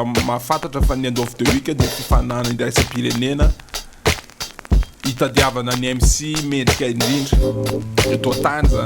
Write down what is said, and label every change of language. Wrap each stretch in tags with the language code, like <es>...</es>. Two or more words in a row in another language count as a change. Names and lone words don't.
<mg>mahafantatra fa ny</mg> <en>end of the week</en> <mg>dia fifanana iraisam-pirenena hitadiavana ny MC mendrika indrindra eto an-tany zany.</mg>